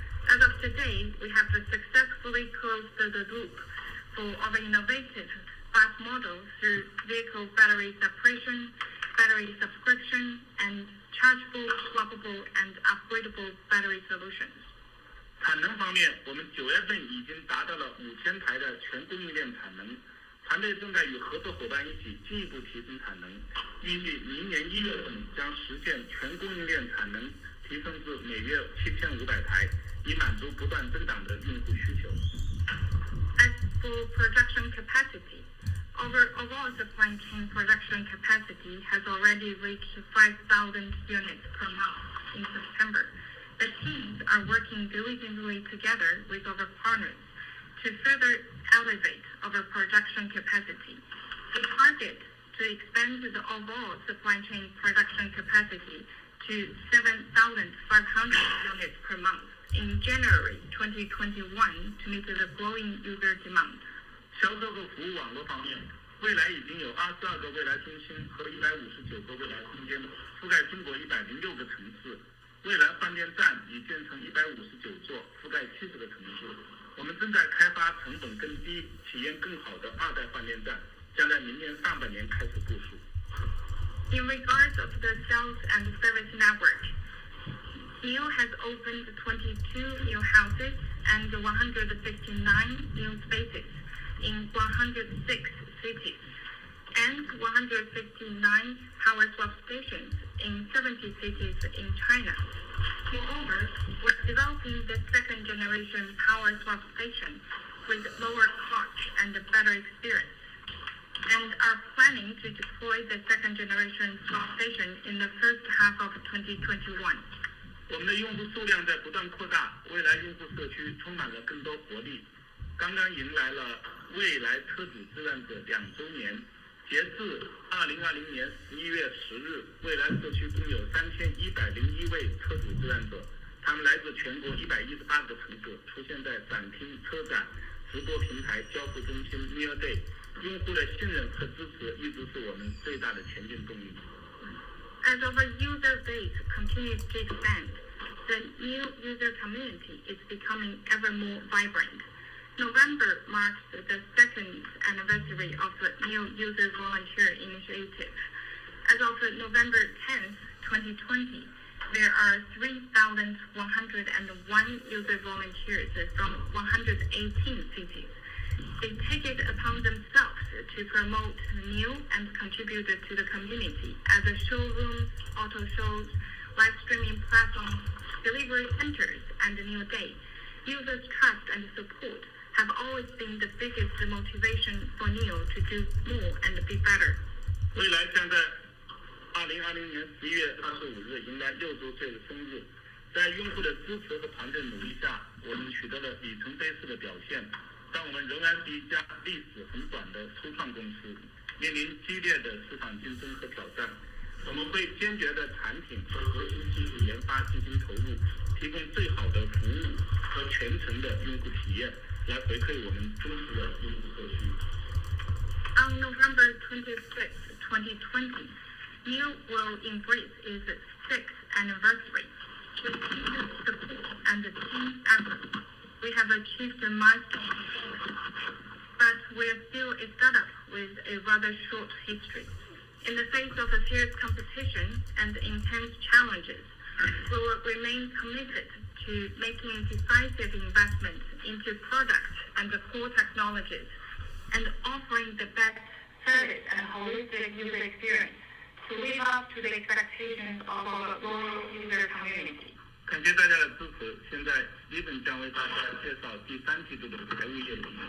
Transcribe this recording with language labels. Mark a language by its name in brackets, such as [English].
[English] As of today, we have successfully closed the loop for our innovative fast model through vehicle battery separation, battery subscription, and chargeable, swappable, and upgradable battery solutions. [Chinese] 产能方面，我们9月份已经达到了5000台的全供应链产能，团队正在与合作伙伴一起进一步提升产能，预计明年1月份将实现全供应链产能提升至每月7500台，以满足不断增长的用户需求。 [English] As for production capacity, our overall supply chain production capacity has already reached 5,000 units per month in September. The teams are working diligently together with our partners to further elevate our production capacity. We target to expand the overall supply chain production capacity to 7,500 units per month in January 2021 to meet the growing user demand. [Chinese] 销售和服务网络方面，蔚来已经有22个蔚来中心和159个蔚来空间，覆盖中国106个城市。蔚来换电站已建成159座，覆盖70个城市。我们正在开发成本更低、体验更好的2代换电站，将在明年上半年开始部署。 [English] In regards of the sales and service network, NIO has opened 22 new houses and 159 new spaces in 106 cities and 159 power swap stations in 70 cities in China. Moreover, we're developing the second generation power swap station with lower cost and better experience. and are planning to deploy the second generation swap station in the first half of 2021. [Chinese] 我们的用户数量在不断扩大，未来用户社区充满了更多活力。刚刚迎来了未来车主志愿者2周年，截至2020年11月10日，未来社区共有3101位车主志愿者，他们来自全国118个城市，出现在展厅、车展、直播平台、交付中心、NIO Day。用户的信任和支持一直是我们最大的前进动力。 [English] As our user base continues to expand, the new user community is becoming ever more vibrant. November marks the second anniversary of the new user volunteer initiative. As of November 10th, 2020, there are 3,101 user volunteers from 118 cities. They take it upon themselves to promote NIO and contribute to the community as a showrooms, auto shows, live streaming platforms, delivery centers, and NIO Day. Users' trust and support have always been the biggest motivation for NIO to do more and be better. [Chinese] 未来将在2020年11月25日迎来6周岁的生日，在用户的支持和团队努力下，我们取得了里程碑式的表现。但我们仍然是一家历史很短的初创公司，面临激烈的市场竞争和挑战。我们会坚决的产品和核心技术研发进行投入，提供最好的服务和全程的用户体验，来回馈我们忠实的用户社区。 [English] On November 26, 2020, NIO will embrace its 6th anniversary. With user support and team effort, we have achieved a milestone performance, but we are still a startup with a rather short history. In the face of a fierce competition and intense challenges, we will remain committed to making decisive investments into products and the core technologies, and offering the best service and holistic user experience to live up to the expectations of our loyal user community. [Chinese] 感谢大家的支持。现在 Steven 将为大家介绍第3季度的财务业绩。